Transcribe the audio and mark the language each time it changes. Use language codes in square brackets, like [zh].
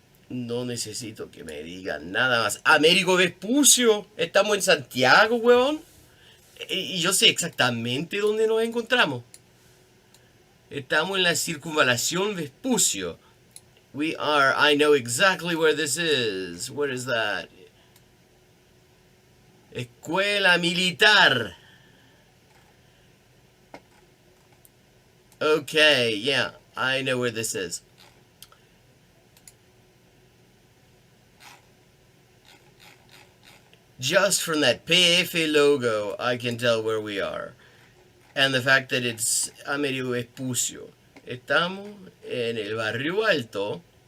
[es] No necesito que me digan nada más. Américo Vespucio, estamos en Santiago, weón. Y yo sé exactamente dónde nos encontramos. Estamos en la circunvalación Vespucio. [en] I know exactly where this is. What is that? [es] Escuela Militar. [en] Okay, yeah, I know where this is. Just from that PF logo, I can tell where we are. And the fact that it's Américo Vespucio. [es] Estamos en el barrio alto.